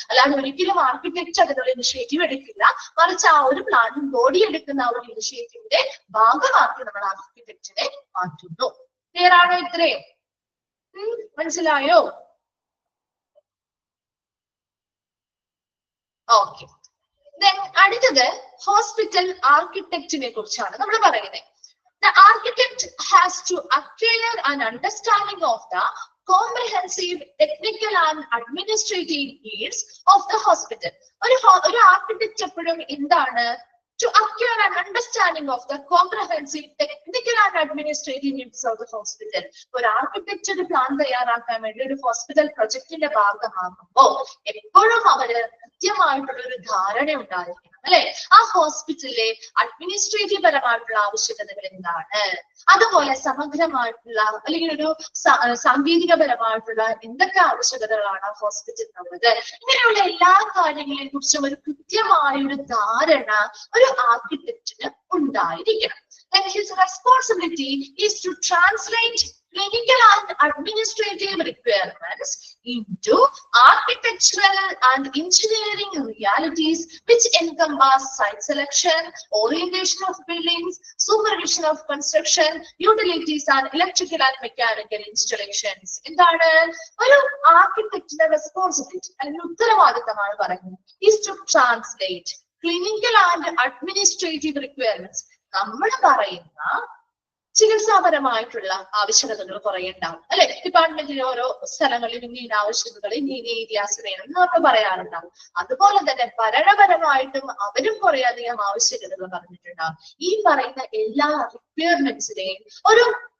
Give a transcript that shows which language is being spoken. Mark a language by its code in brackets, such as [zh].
[ml] അല്ലാതെ ഒരിക്കലും ആർക്കിടെക്ട് അതിനുള്ള ഇനിഷ്യേറ്റീവ് എടുക്കില്ല. മറിച്ച് ആ ഒരു പ്ലാനിംഗ് ബോഡി എടുക്കുന്ന ആ ഒരു ഇനിഷ്യേറ്റീവിന്റെ ഭാഗമാക്കി നമ്മൾ ആർക്കിടെക്റ്റിനെ മാറ്റുന്നു. ക്ലിയർ ആണോ? ഇത്രയും മനസ്സിലായോ? ഓക്കെ. അടുത്തത് ഹോസ്പിറ്റൽ ആർക്കിടെക്റ്റിനെ കുറിച്ചാണ് നമ്മൾ പറയുന്നത്. [en] The architect has to acquire an understanding of the comprehensive technical and administrative needs of the hospital. [ml] ഒരു ആർക്കിടെക്ട് എപ്പോഴും എന്താണ്? [en] To acquire an understanding of the comprehensive technical and administrative needs of the hospital. [ml] ഒരു architect ഒരു plan തയ്യാറാക്കാൻ വേണ്ടി ഒരു hospital പ്രൊജക്ടിന്റെ ഭാഗമാകുമ്പോൾ എപ്പോഴും അവര് കൃത്യമായിട്ടുള്ള ഒരു ധാരണ ഉണ്ടായിരിക്കണം അല്ലെ? ആ ഹോസ്പിറ്റലിലെ അഡ്മിനിസ്ട്രേറ്റീവ് പരമായിട്ടുള്ള ആവശ്യകതകൾ എന്താണ്, അതുപോലെ സമഗ്രമായിട്ടുള്ള അല്ലെങ്കിൽ ഒരു സാങ്കേതികപരമായിട്ടുള്ള എന്തൊക്കെ ആവശ്യകതകളാണ് ആ ഹോസ്പിറ്റലിനുള്ളത്, ഇങ്ങനെയുള്ള എല്ലാ കാര്യങ്ങളെ കുറിച്ചും ഒരു കൃത്യമായ ഒരു ധാരണ ഒരു ആർക്കിടെക്റ്റിന് ഉണ്ടായിരിക്കണം. [en] And his responsibility is to translate clinical and administrative requirements into architectural and engineering realities which encompass site selection, orientation of buildings, supervision of construction, utilities and electrical and mechanical installations. [ml] എന്താണ് ഒരു ആർക്കിടെക്റ്റിന്റെ responsibility അല്ലെങ്കിൽ ഉത്തരവാദിത്തമാണ് പറയുന്നത്? [en] is to translate clinical and administrative requirements. [ml] നമ്മൾ പറയുന്ന ചികിത്സാപരമായിട്ടുള്ള ആവശ്യകതകൾ കുറെ ഉണ്ടാവും അല്ലെ? ഡിപ്പാർട്ട്മെന്റിലെ ഓരോ സ്ഥലങ്ങളിൽ ഇന്ന ആവശ്യകതകൾ ഇന്ന ഏരിയാസ് വേണം എന്നൊക്കെ പറയാറുണ്ടാവും. അതുപോലെ തന്നെ ഭരണപരമായിട്ടും അവരും കുറെ അധികം ആവശ്യകതകൾ പറഞ്ഞിട്ടുണ്ടാവും. ഈ പറയുന്ന എല്ലാ റിക്വയർമെന്റ്സിനെയും ഒരു